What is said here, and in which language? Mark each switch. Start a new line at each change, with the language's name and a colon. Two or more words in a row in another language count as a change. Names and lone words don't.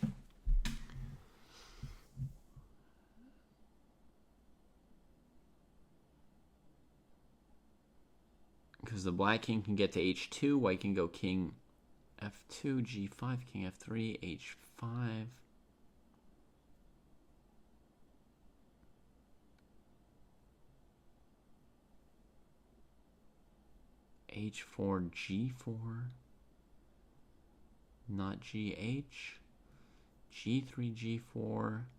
English: Because the black king can get to h2, white can go king f2, g5, king f3, h5. h4, g4. Not GH. G3, G4.